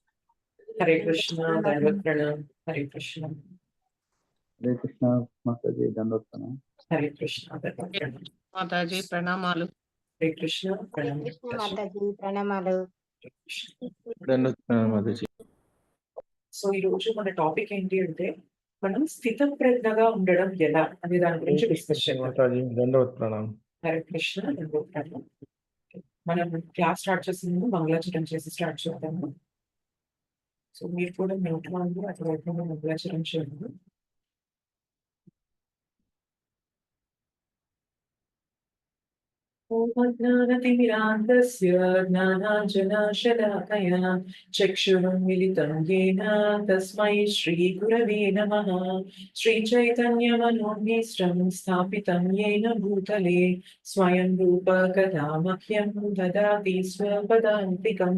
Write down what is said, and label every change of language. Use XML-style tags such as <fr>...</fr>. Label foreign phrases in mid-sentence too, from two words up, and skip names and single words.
<hi>हरे कृष्णा दैवत प्रणाम। हरे कृष्णा माता जी दंडवत प्रणाम। हरे कृष्णा दैवत प्रणाम। माता जी प्रणामालु। हरे कृष्णा प्रणाम। कृष्ण माता जी ప్రణామాలు दंडवत प्रणाम माता जी।</hi> <te>సో ఈ రోజు మన టాపిక్ ఏంటి అంటే మనం స్థిత ప్రజ్ఞగా ఉండడం ఎలా అనే దాని గురించి డిస్కస్ చేయాలి.</te> <hi>माता जी दंडवत प्रणाम। హరే కృష్ణ दैवत प्रणाम.</hi> <te>మనం</te> <en>class start</en> <te>చేసే ముందు మంగళాచరణ చేసి స్టార్ట్ చేద్దాము. సో మీరు కూడా నోట్ వాళ్ళు అట్లా మంగళాచరణ చేయండి.</te> <sa>ज्ञानतिमिरान्धस्य ज्ञानाञ्जनशलाकया चक्षुरुन्मिलितं येन तस्मै श्रीगुरवे नमः। श्रीचैतन्यमनोभीष्टं स्थापितं येन भूतले स्वयं रूप कदा मह्यं ददाति स्वपदान्तिकम्।</sa>